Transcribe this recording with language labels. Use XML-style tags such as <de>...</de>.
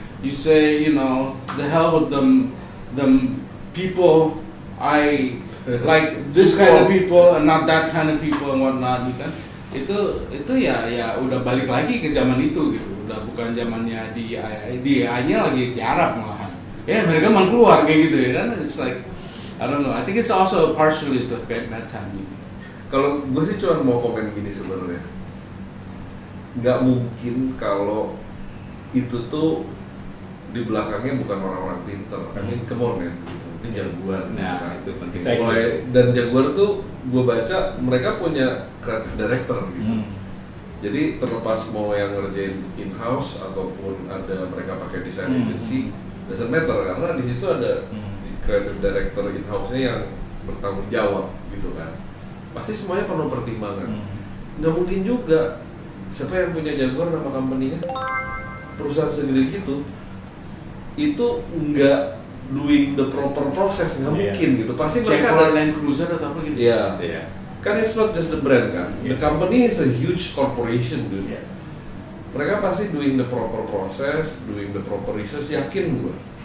<en>You say, the hell with them people. I like this kind of people and not that kind of people and whatnot,</en> <id>kan. Itu ya udah balik lagi ke zaman itu gitu. Udah bukan zamannya DEI-nya lagi tiarap malahan. Ya mereka mau keluar kayak gitu ya kan.</id> <en>It's like I don't know. I think it's also partially the that time.</en> <id>Kalau gue sih cuma mau komen gini sebenarnya. Nggak mungkin kalau itu tuh di belakangnya bukan orang-orang pinter.</id> <en>I mean, come on man,</en> <id>gitu. Ini</id> <en>Jaguar.</en> <id>Nah, itu penting. Dan Jaguar tuh gue baca mereka punya creative director gitu. Jadi terlepas mau yang ngerjain in-house ataupun ada mereka pakai design agency,</id> <en>doesn't matter</en> <id>karena di situ ada creative director in-house-nya yang bertanggung jawab gitu kan. Pasti semuanya penuh pertimbangan. Nggak mungkin juga siapa yang punya Jaguar nama company-nya, perusahaan segede gitu, itu nggak</id> <en>doing the proper process,</en> <id>nggak mungkin gitu. Pasti mereka ada Land Cruiser atau apa gitu. Iya.</id> <en>Kan it's not just the brand kan. The company is a huge corporation dude.</en> <id>Mereka pasti</id> <en>doing the proper process, doing the proper research,</en> <id>yakin gue.</id>